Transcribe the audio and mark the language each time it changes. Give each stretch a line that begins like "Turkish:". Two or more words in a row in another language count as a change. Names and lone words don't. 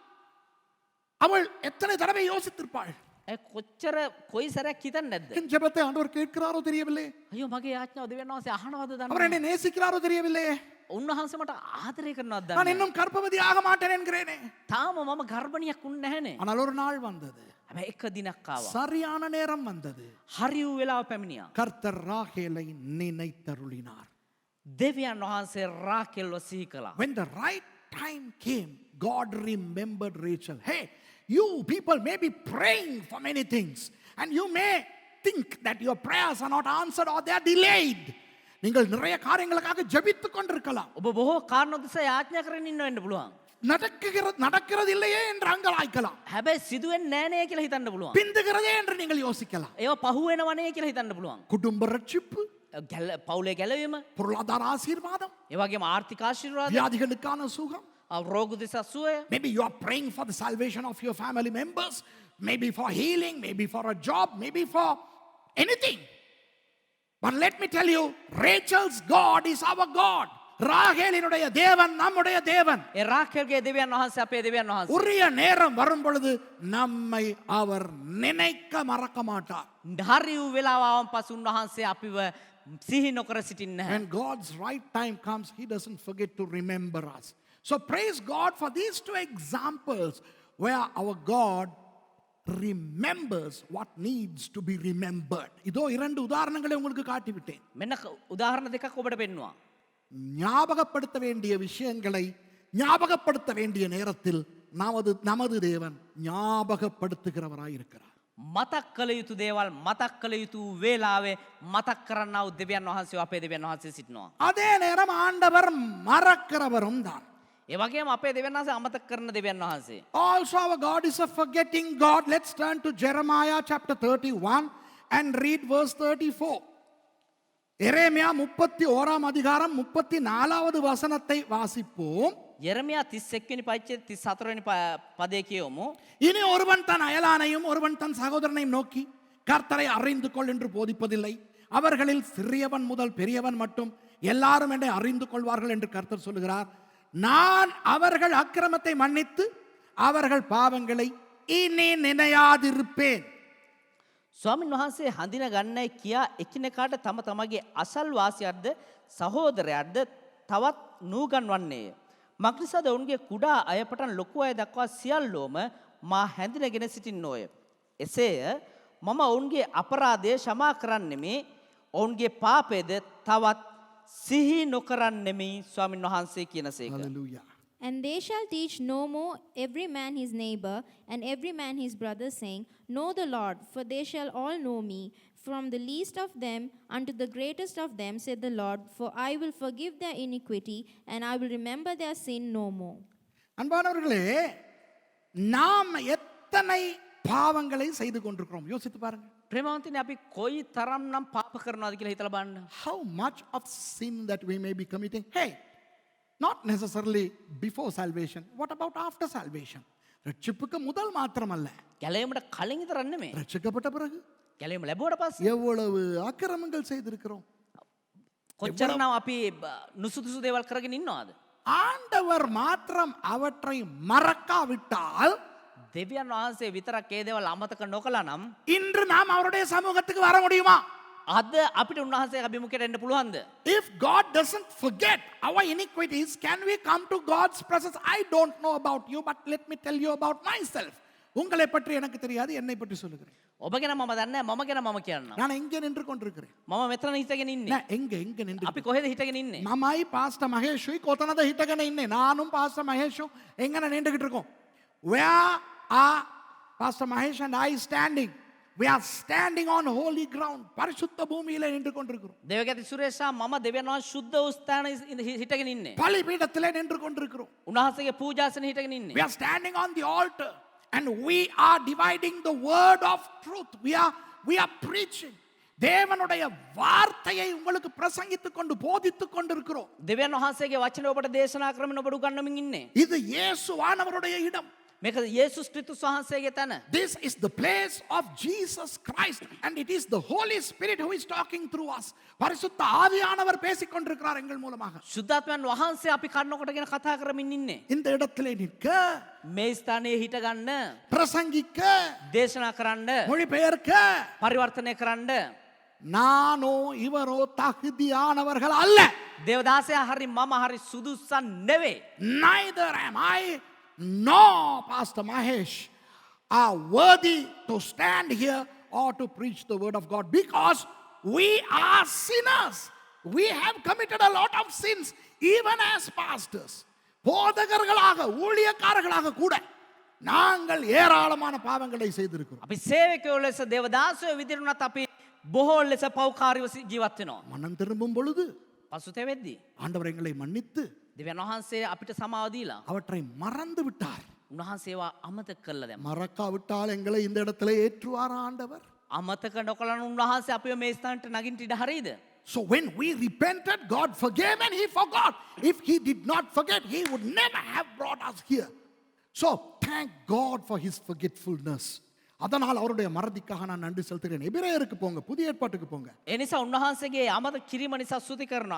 Tamil: அவள் எத்தனை தடவை யோசித்திருப்பாள்.
Sinhala: ඇයි කොච්චර කොයි සැරයක් හිතන්නේ නැද්ද?
Tamil: என் ஜெபத்தை ஆண்டவர் கேட்கிறாரோ தெரியவில்லை,
Sinhala: අයියෝ මගේ යාඥාව දෙවියන් වහන්සේ අහනවද
Tamil: அவர்
Sinhala: දන්නේ
Tamil: என்னை நேசிக்கிறாரோ தெரியவில்லை,
Sinhala: උන්වහන්සේ මට ආදරය කරනවද
Tamil: நான்
Sinhala: දන්නේ
Tamil: இன்னும் கர்ப்பவதி ஆக மாட்டேன் என்கிறேனே.
Sinhala: තාම මම ගර්භණියක් වුන්නේ නැහනේ.
Tamil: ஆனால் ஒரு நாள் வந்தது,
Sinhala: හැබැයි එක දිනක් ආවා.
Tamil: சரியான நேரம் வந்தது.
Sinhala: හරි වූ වෙලාව පැමිණියා.
Tamil: கர்த்தர் ராகேலை நினைத்தருளினார்.
Sinhala: දෙවියන් වහන්සේ රාකෙල්ව සිහි කළා.
English: When the right time came, God remembered Rachel. Hey, you people may be praying for many things and you may think that your prayers are not answered or they are delayed.
Tamil: நீங்கள் நிறைய காரியங்களுக்காக ஜெபித்துக் கொண்டிருக்கலாம்.
Sinhala: ඔබ බොහෝ කාරණා දෙස යාඥා කරගෙන ඉන්න වෙන්න පුළුවන්.
Tamil: நடக்கிறது இல்லையே என்று அங்கலாய்க்கலாம்.
Sinhala: හැබැයි සිදුවෙන්නේ නෑනේ කියලා හිතන්න පුළුවන්.
Tamil: பிந்துகிறதே என்று நீங்கள் யோசிக்கலாம்.
Sinhala: ඒවා පහු වෙනවනේ කියලා හිතන්න පුළුවන්.
Tamil: குடும்ப ரட்சிப்பு,
Sinhala: පවුලේ ගැලවීම,
Tamil: பொருளாதார ஆசீர்வாதம்,
Sinhala: ඒ වගේම ආර්ථික ආශිර්වාද,
Tamil: வியாதிகளுக்கான சுகம்.
Sinhala: රෝග දෙස සුවය.
English: Maybe you are praying for the salvation of your family members, maybe for healing, maybe for a job, maybe for anything. But let me tell you, Rachel's God is our God.
Tamil: ராகேலினுடைய தேவன் நம்முடைய தேவன்.
Sinhala: ඒ රාකෙල්ගේ දෙවියන් වහන්සේ අපේ දෙවියන් වහන්සේ.
Tamil: உரிய நேரம் வரும் பொழுது நம்மை அவர் நினைக்க மறக்க மாட்டார்.
Sinhala: හරි වූ වෙලාව ආවන් පසු උන්වහන්සේ අපිව සිහි නොකර සිටින්නේ නැහැ.
English: When God's right time comes, he doesn't forget to remember us. So praise God for these two examples where our God remembers what needs to be remembered.
Tamil: இதோ இரண்டு உதாரணங்களை உங்களுக்கு காட்டிவிட்டேன்.
Sinhala: මෙන්න උදාහරණ දෙකක් ඔබට පෙන්නවා.
Tamil: ஞாபகப்படுத்த வேண்டிய விஷயங்களை ஞாபகப்படுத்த வேண்டிய நேரத்தில் நமது தேவன் ஞாபகப்படுத்துகிறவராய் இருக்கிறார்.
Sinhala: මතක් කළ යුතු දේවල් මතක් කළ යුතු වේලාවේ මතක් කරන්නා වූ දෙවියන් වහන්සේ අපේ දෙවියන් වහන්සේ සිටිනවා.
Tamil: அதே நேரம் ஆண்டவர் மறக்கிறவரும் தான்.
Sinhala: ඒ වගේම අපේ දෙවියන් වහන්සේ අමතක කරන දෙවියන් වහන්සේ.
English: Also our God is a forgetting God. Let's turn to Jeremiah chapter 31 and read verse 34.
Tamil: எரேமியா 31ஆம் அதிகாரம் 34வது வசனத்தை வாசிப்போம்.
Sinhala: யெரமியா 31 වෙනි පරිච්ඡේද 34 වෙනි පදයේ කියවමු.
Tamil: இனி ஒருவன் தன் அயலானையும் ஒருவன் தன் சகோதரனையும் நோக்கி கர்த்தரை அறிந்து கொள் என்று போதிப்பதில்லை. அவர்களில் சிறியவன் முதல் பெரியவன் மட்டும் எல்லாரும் என்னை அறிந்து கொள்வார்கள் என்று கர்த்தர் சொல்லுகிறார். நான் அவர்கள் அக்கிரமத்தை மன்னித்து அவர்கள் பாவங்களை இனி நினையாதிருப்பேன்.
Sinhala: ස්වාමින් වහන්සේ හඳින ගන්නයි කියා එකිනෙකාට තම තමගේ අසල්වාසියක්ද සහෝදරයක්ද තවත් නූගන්වන්නේය. මක්නිසාද ඔවුන්ගේ කුඩා අය පටන් ලොකු අය දක්වා සියල්ලෝම මා හැඳිනගෙන සිටින්නෝය. එසේය මම ඔවුන්ගේ අපරාධය ක්ෂමා කරන්නෙමි, ඔවුන්ගේ පාපයද තවත් සිහි නොකරන්නෙමි ස්වාමින් වහන්සේ කියනසේක.
English: Hallelujah. And they shall teach no more every man his neighbor and every man his brother, saying, Know the Lord, for they shall all know me, from the least of them unto the greatest of them, said the Lord, for I will forgive their iniquity, and I will remember their sin no more.
Tamil: அன்பானவர்களே, நாம் எத்தனை பாவங்களை செய்து கொண்டிருக்கிறோம் யோசித்து பாருங்க.
Sinhala: ප්‍රේමවන්තනි අපි කොයි තරම්නම් පාප කරනවද කියලා හිතලා බලන්න.
English: How much of sin that we may be committing. Hey, not necessarily before salvation. What about after salvation?
Tamil: ரட்சிப்புக்கு முதல் மாத்திரமல்ல,
Sinhala: ගැලවීමට කලින් විතරක් නෙමෙයි.
Tamil: ரட்சிக்கப்பட்ட பிறகு
Sinhala: ගැලවීම ලැබුවට පස්සේ
Tamil: எவ்வளவு அக்கிரமங்கள் செய்திருக்கிறோம்.
Sinhala: කොච්චරනම් අපි නුසුදුසු දේවල් කරගෙන ඉන්නවද?
Tamil: ஆண்டவர் மாத்திரம் அவற்றை மறக்காவிட்டால்
Sinhala: දෙවියන් වහන්සේ විතරක් ඒ දේවල් අමතක නොකළා නම්
Tamil: இன்று நாம் அவருடைய சமூகத்துக்கு வர முடியுமா?
Sinhala: අද අපිට උන්වහන්සේ අභිමුඛයට එන්න පුළුවන්ද?
English: If God doesn't forget our iniquities, can we come to God's presence? I don't know about you, but let me tell you about myself.
Tamil: உங்களை பற்றி எனக்கு தெரியாது, என்னை பற்றி சொல்லுகிறேன்.
Sinhala: ඔබ ගැන මම දන්නේ නැහැ, මම ගැන මම කියන්නම්.
Tamil: நான் எங்கே நின்று கொண்டிருக்கிறேன்?
Sinhala: මම මෙතන හිටගෙන ඉන්නේ.
Tamil: நான் எங்க நின்று
Sinhala: අපි කොහෙද හිටගෙන ඉන්නේ? මමයි පාස්ටර් මහේෂුයි කොතනද හිටගෙන ඉන්නේ
Tamil: நானும் பாஸ்டர் மகேஷும் எங்கன நின்றுகிட்டு இருக்கோம்.
English: Where are Pastor Mahesh and I standing? We are standing on holy ground.
Tamil: பரிசுத்த பூமியிலே நின்று கொண்டிருக்கிறோம்.
Sinhala: දේවගති සුරේෂා මම දෙවියන් වහන්සේ සුද්ධ වූ ස්ථානයේ හිටගෙන ඉන්නේ.
Tamil: பலிபீடத்திலே நின்று கொண்டிருக்கிறோம்.
Sinhala: උන්වහන්සේගේ පූජාසනේ හිටගෙන ඉන්නේ.
English: We are standing on the altar and we are dividing the word of truth. We are preaching.
Tamil: தேவனுடைய வார்த்தையை உங்களுக்கு பிரசங்கித்துக் கொண்டு போதித்துக் கொண்டிருக்கிறோம்.
Sinhala: දෙවියන් වහන්සේගේ වචන ඔබට දේශනා කරමින් ඔබට උගන්වමින් ඉන්නේ.
Tamil: இது இயேசுவானவருடைய இடம்.
Sinhala: මේක යේසුස් ක්‍රිස්තුස් වහන්සේගේ තැන.
English: This is the place of Jesus Christ and it is the Holy Spirit who is talking through us.
Tamil: பரிசுத்த ஆவியானவர் பேசிக் கொண்டிருக்கிறார் எங்கள் மூலமாக.
Sinhala: සුද්ධාත්මයන් වහන්සේ අපි කන්නකොටගෙන කතා කරමින් ඉන්නේ.
Tamil: இந்த இடத்திலே நிற்க,
Sinhala: මේ ස්ථානයේ හිට ගන්න,
Tamil: பிரசங்கிக்க,
Sinhala: දේශනා කරන්න,
Tamil: மொழிபெயர்க்க
Sinhala: පරිවර්තනය කරන්න
Tamil: நானோ இவரோ தகுதியானவர்கள் அல்ல.
Sinhala: දේවදාසයා හරි මම හරි සුදුස්සන් නෙවෙයි.
English: Neither am I nor Pastor Mahesh are worthy to stand here or to preach the word of God because we are sinners. We have committed a lot of sins even as pastors.
Tamil: போதகர்களாக ஊழியக்காரர்களாக கூட நாங்கள் ஏராளமான பாவங்களை செய்திருக்கிறோம்.
Sinhala: අපි සේවකයෝ ලෙස දේවදාසයෝ විදිහට උනත් අපි බොහෝ ලෙස පෞකාරීව ජීවත් වෙනවා.
Tamil: மனம் திரும்பும் பொழுது
Sinhala: පසුතැවෙද්දී
Tamil: ஆண்டவர் எங்களை மன்னித்து
Sinhala: දෙවියන් වහන්සේ අපිට සමාව දීලා
Tamil: அவற்றை மறந்து விட்டார்.
Sinhala: උන්වහන්සේවා අමතක කළා දැන්.
Tamil: மறக்காவிட்டால் எங்களை இந்த இடத்துல ஏற்றுவார் ஆண்டவர்.
Sinhala: අමතක නොකළන උන්වහන්සේ අපිව මේ ස්ථානට නගින්න ඉඩ හරියද?
English: So when we repented, God forgave and he forgot. If he did not forget, he would never have brought us here. So thank God for his forgetfulness.
Tamil: அதனால் அவருடைய மறதிக்காக நான் நன்றி செலுத்துகிறேன். எபிரேயருக்கு போங்க, புதிய ஏற்பாட்டுக்கு போங்க.
Sinhala: ඒ නිසා උන්වහන්සේගේ අමතක කිරීම නිසා ස්තුති කරනවා.